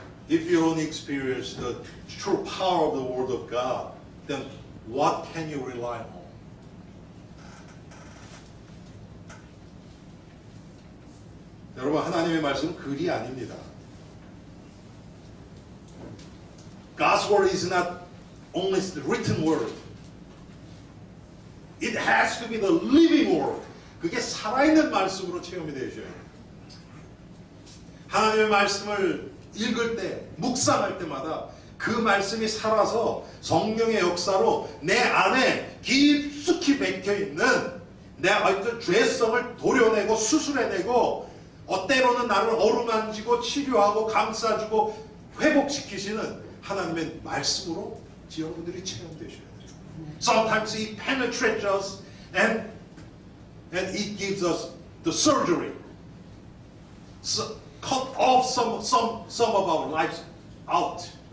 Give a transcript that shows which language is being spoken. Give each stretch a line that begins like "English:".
English: If you don't experience the true power of the Word of God, then what can you rely on?
Korean: 여러분 하나님의 말씀은 글이 아닙니다.
English: God's Word is not only the written Word. It has to be the living Word.
Korean: 그게 살아있는 말씀으로 체험이 되셔야 돼요. 하나님의 말씀을 읽을 때, 묵상할 때마다 그 말씀이 살아서 성령의 역사로 내 안에 깊숙이 박혀있는 내 어떤 죄성을 도려내고 수술해내고 때로는 나를 어루만지고 치료하고 감싸주고 회복시키시는 하나님의 말씀으로 여러분들이 체험되셔야 돼요.
English: Sometimes He penetrates us and it gives us the surgery. So, cut off some of our lives out.